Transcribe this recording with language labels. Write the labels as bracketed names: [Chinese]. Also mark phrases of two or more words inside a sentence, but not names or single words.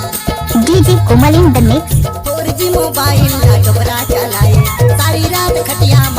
[English] DJ Komal in the mix. [Bhojpuri] 4G मोबाइल ना डोबरा चलाए सारी रात खटिया